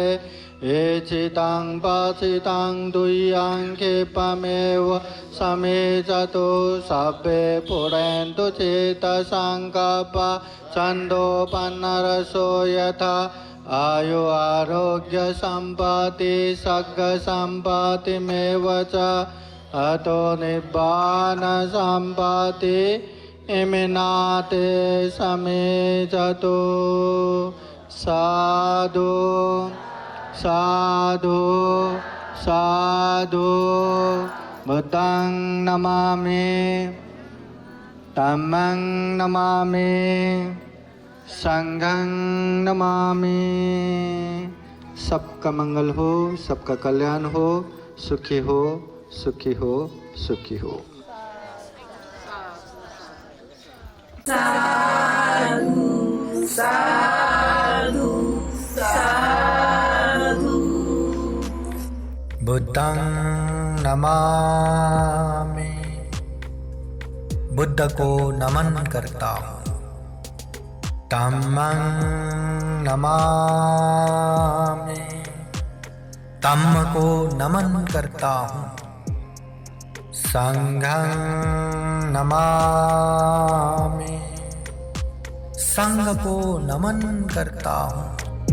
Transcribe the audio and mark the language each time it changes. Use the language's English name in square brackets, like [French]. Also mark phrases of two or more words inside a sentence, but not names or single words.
[Pali] एचितं पचितं दुह्यं क्षिपमेव समेचतु सर्वे पुरन्तु चेतसङ्कल्पा छन्दोपन्नरसो यथा. आयु आरोग्य सम्पत्ति सग्ग सम्पत्तिमेव च अतो निब्बान सम्पत्ति इमिनाते समेचतु. साधु साधु साधु. बुद्धं नमामि धम्मं नमामि संघं नमामि. [Hindi] सबका मंगल हो, सबका कल्याण हो, सुखी हो सुखी हो सुखी हो. [Pali] साधु साधु साधु. बुद्धं नमामि. [Hindi] बुद्ध को नमन करता हूँ. [Pali] धम्मं नमामि. [Hindi] धम्म को नमन करता हूँ. [Pali] संघं नमामि. [Hindi] संघ को नमन करता हूँ.